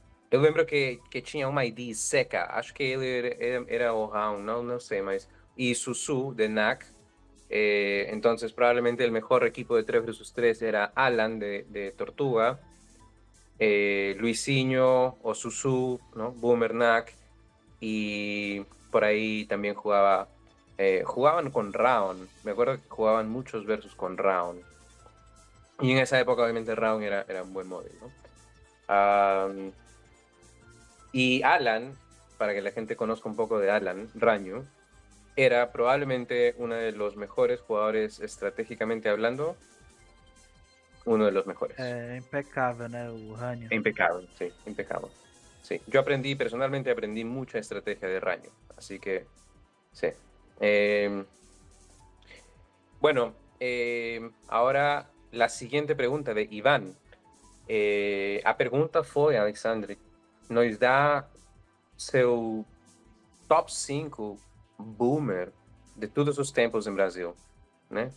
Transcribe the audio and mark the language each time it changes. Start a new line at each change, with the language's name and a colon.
Portuguese: Eu lembro que tinha uma ID seca, acho que ele era o Round, não sei, mas...
Spanish: Y Susu de NAC. Entonces probablemente el mejor equipo de 3 versus 3 era Alan de Tortuga, Luisinho o Susu, ¿no? Boomer Nack, y por ahí también jugaban con Round. Me acuerdo que jugaban muchos versus con Round. Y en esa época obviamente Round era un buen móvil, ¿no? Y Alan, para que la gente conozca un poco de Alan, Raño, era probablemente uno de los mejores jugadores estratégicamente hablando, uno de los mejores.
Portuguese: É impecável, né? O Rânio.
Spanish: Impecable, sí, impecable. Sí, yo personalmente aprendí mucha estrategia de Raño, así que sí. Bueno, ahora la siguiente pregunta de Iván.
Portuguese: A pergunta foi, Alexandre, nos dá seu top 5 boomer de todos os tempos em Brasil, né?